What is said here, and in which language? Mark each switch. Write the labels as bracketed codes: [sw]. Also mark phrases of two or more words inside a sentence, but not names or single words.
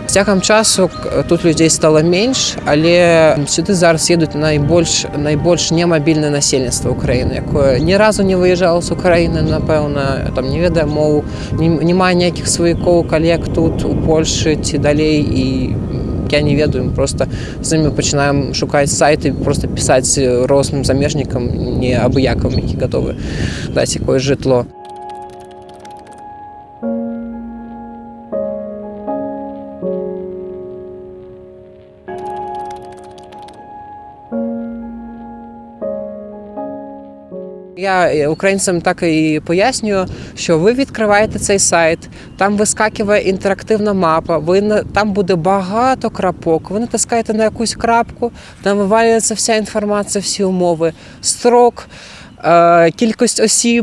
[be] З цягам часу тут людзей стала менш, але сюды зараз едуць найбольш немабільнае насельніцтва Украіны, якое ні разу не выязджала з Украіны, напэўна, там не ведае мову, не мае ніякіх сваякоў, калег тут у Польшы ці далей, і я не ведаю, мы просто з імі пачынаем шукаць сайты, просто пісаць розным замежнікам, не абыякам, які гатовы даць якое жытло. [uk] Я українцям так і пояснюю, що ви відкриваєте цей сайт, там вискакує інтерактивна мапа, там буде багато крапок, ви натискаєте на якусь крапку, там вивалюється вся інформація, всі умови, строк, кількість осіб.